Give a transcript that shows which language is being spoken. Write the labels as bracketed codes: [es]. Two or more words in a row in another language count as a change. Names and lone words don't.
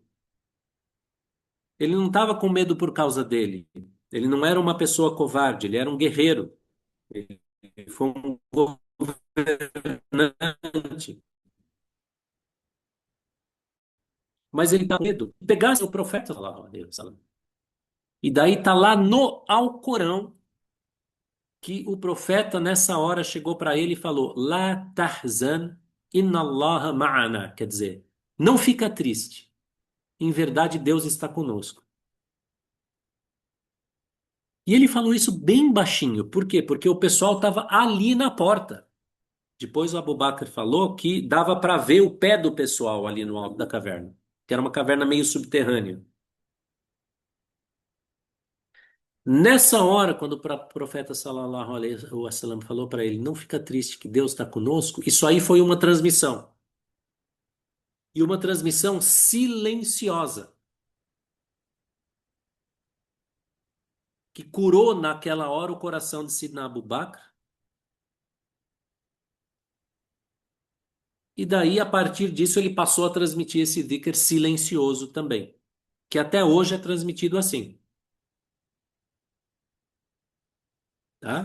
[pt] Ele não estava com medo por causa dele. Ele não era uma pessoa covarde, ele era um guerreiro. Ele foi um governante. Mas ele estava com medo. Pegasse o profeta, [ar] صلى الله عليه وسلم. [pt] E daí está lá no Alcorão que o profeta nessa hora chegou para ele e falou: [ar] لا تحزن إن الله معنا. [pt] Quer dizer, não fica triste. Em verdade, Deus está conosco. E ele falou isso bem baixinho. Por quê? Porque o pessoal estava ali na porta. Depois o Abu Bakr falou que dava para ver o pé do pessoal ali no alto da caverna, que era uma caverna meio subterrânea. Nessa hora, quando o profeta [ar] صلى الله عليه وسلم [pt] falou para ele, não fica triste que Deus está conosco, isso aí foi uma transmissão. E uma transmissão silenciosa, que curou naquela hora o coração de Sidna Abu Bakr. E daí, a partir disso, ele passou a transmitir esse dhikr silencioso também, que até hoje é transmitido assim, tá?